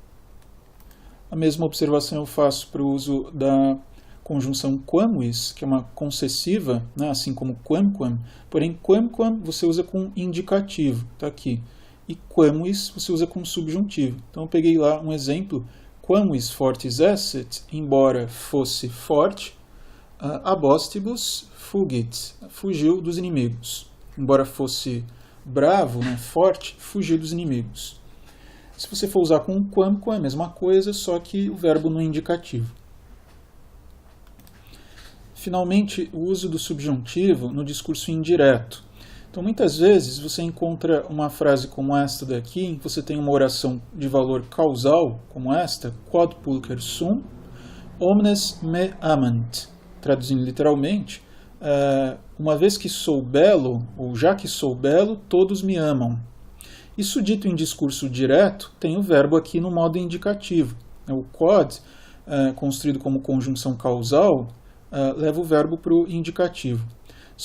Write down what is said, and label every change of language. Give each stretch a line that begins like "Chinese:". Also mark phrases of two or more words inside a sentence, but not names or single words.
Portuguese: A mesma observação eu faço para o uso da conjunção quamvis, que é uma concessiva, né, assim como quamquam, porém quamquam você usa com indicativo, está aqui, e quamvis você usa com subjuntivo. Então eu peguei lá um exemplo,
Latin: quamvis fortis esset,
Portuguese: embora fosse forte,
Latin: abostibus fugit,
Portuguese: fugiu dos inimigos. Embora fosse bravo, né, forte, fugiu dos inimigos. Se você for usar com quamquam, é a mesma coisa, só que o verbo no indicativo. Finalmente, o uso do subjuntivo no discurso indireto. Então, muitas vezes, você encontra uma frase como esta daqui, em que você tem uma oração de valor causal, como esta,
Latin: quod pulcher sum, omnes me amant.
Portuguese: Traduzindo literalmente, uma vez que sou belo, ou já que sou belo, todos me amam. Isso dito em discurso direto, tem o verbo aqui no modo indicativo. O quod, construído como conjunção causal, leva o verbo para o indicativo.